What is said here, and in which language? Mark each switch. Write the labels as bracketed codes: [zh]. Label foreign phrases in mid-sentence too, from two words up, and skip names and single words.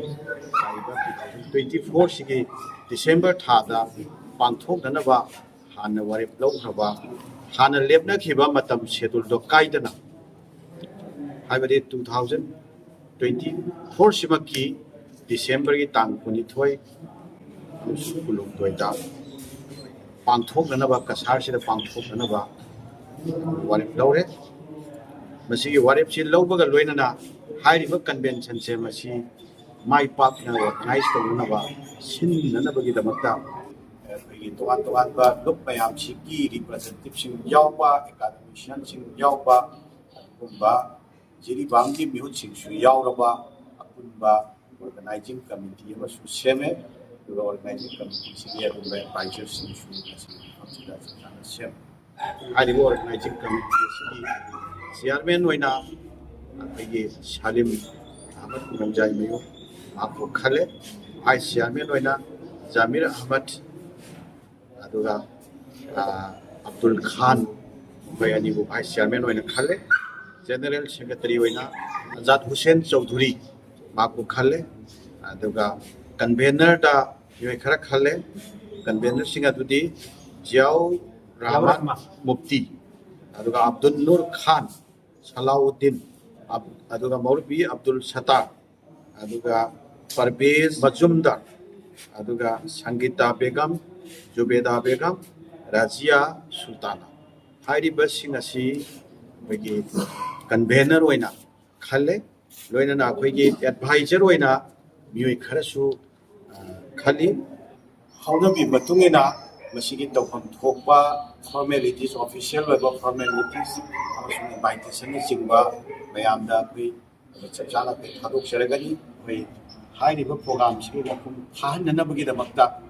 [mni] 24 सिगी डिसेंबर थादा पांथोखनबा हाना वारेप लौखरबा हाना लेपनखिबा मतम शेड्यूल दो काइदना हाइबदि 2024 सिमकी डिसेंबर की तांग 22 कुलुमदोइदा पांथोखनबा कसारसिदा पांथोखनबा वारेप लौरे मसीगी वारेप सि लौबगा लोइनना हाइरिबा कन्वेंशन से मसी माइ पाकना ऑर्गेनाइज तौनबा सिन्ननबगी दमकता अखोई तोगान तोगान बा ग्रुप मयाम सिगी रिप्रेजेंटेटिव सिंग यावबा एकाडमिशियन सिंग यावबा गुम्बा जिरिबाम की मिहुत सिंग सु यावरबा अपुनबा [en] organizing committee [mni] अमसु सेमे दुगा [en] organizing committee [mni] सिगी अदुगा एडवाइजर सिंग सु हमसिदा सना सेम हाइरिबा [en] organizing committee [mni] सिगी चेयरमैन होइना अखोई सालिम अहमद रमजाई मयो आपको खले [en] vice chairman [mni] होइना जामिर अहमद अदुगा अब्दुल खान बयानीबु [en] vice chairman [mni] होइना खले [en] general secretary [mni] होइना आजाद हुसैन चौधरी माको खले अदुगा कन्वेनर दा योय खरा खले कन्वेनर सिंग अदुदी जियाउ रहमान मुफ्ती अदुगा अब्दुल नूर खान सलाउद्दीन अदुगा मौलवी अब्दुल सत्तार अदुगा परवेज मजुमदार अदुगा संगीता बेगम जुबेदा बेगम राजिया सुल्ताना हाइरिबा सिंग असि अखोई कन्वेनर होइना खले लोइना अखोई एडवाइजर होइना मियोय खरसु खली हौनबी मतुंगिना मसीगी तौफम थोकबा [en] formalities official web formalities [mni] अमसुंग इनवाइटेशन चिंगबा मयामदा अखोई चपचाना पे थादोक चरगनी अखोई हाइरिबा प्रोग्राम सिगी मफुम थाहननबगी दमकता